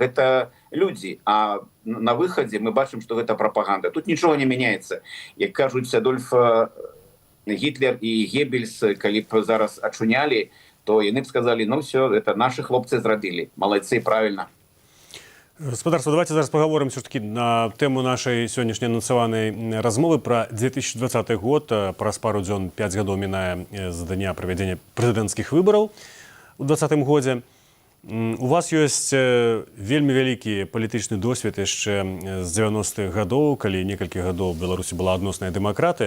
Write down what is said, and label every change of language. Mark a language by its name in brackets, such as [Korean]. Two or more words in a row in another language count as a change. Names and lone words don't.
[Belarusian] Гэта людзі, а на выхадзе мы бачым, што гэта прапаганда. Тут нічога не мяняецца. Як кажуць, Адольф Гітлер і Геббельс, калі б зараз ачунялі, то яны б сказалі, [Russian] ну все, это наши [Belarusian] хлопцы зрабілі. Малайцы, правильно. [Russian] Гаспадарства, давайте зараз поговорим все ж таки на тему нашей [Belarusian] сённяшняй анансаванай размовы [Russian] про 2020 год. [Belarusian] Праз пару дзён 5 гадоў мінае з дня правядзення прэзідэнцкіх выбараў у 2020 годзе. У вас ёсць вельмі вялікі палітычны досвед яшчэ з 90-х гадоў, калі некалькі гадоў у Беларусі была адносная дэмакратыя.